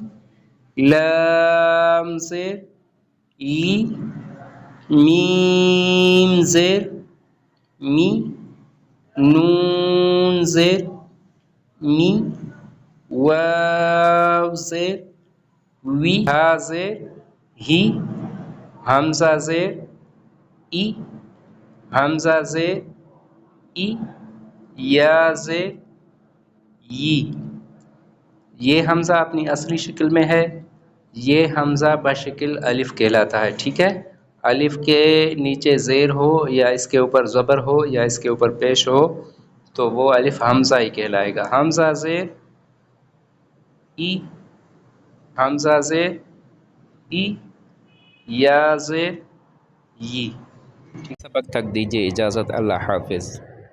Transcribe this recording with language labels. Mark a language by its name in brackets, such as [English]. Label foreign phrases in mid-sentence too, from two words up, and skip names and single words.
[Urdu] لام زیر لی، میم زیر می، نون زیر می، واو زیر وی، ہا زیر ہی، حمزہ زیر ای، حمزہ زیر ای، یا زیر ی۔ یہ حمزہ اپنی اصلی شکل میں ہے، یہ حمزہ بشکل الف کہلاتا ہے، ٹھیک ہے؟ الف کے نیچے زیر ہو یا اس کے اوپر زبر ہو یا اس کے اوپر پیش ہو تو وہ الف حمزہ ہی کہلائے گا۔ حمزہ زیر ای، حمزہ زیر ای، یا زیر ی۔ سبق تک دیجیے اجازت، اللہ حافظ۔